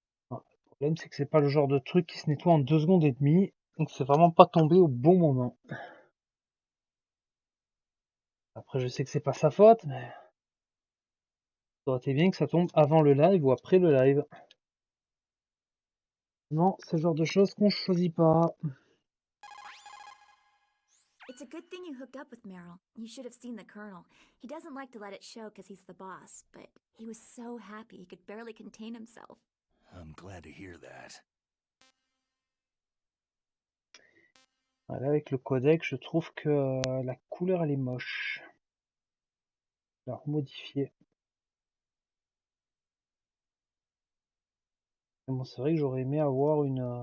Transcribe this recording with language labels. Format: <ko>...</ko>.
<fr>Le problème, c'est que c'est pas le genre de truc qui se nettoie en 2 secondes et demie, donc c'est vraiment pas tombé au bon moment. Après, je sais que c'est pas sa faute, mais ça aurait été bien que ça tombe avant le live ou après le live. Non, c'est le genre de choses qu'on choisit pas.</fr> <en>It's a good thing you hooked up with Meryl. You should have seen the Colonel. He doesn't like to let it show because he's the boss, but he was so happy he could barely contain himself. I'm glad to hear that.</en> <fr>Là, avec le codec, je trouve que la couleur, elle est moche. Je vais la remodifier. Mais bon, c'est vrai que j'aurais aimé avoir une...</fr>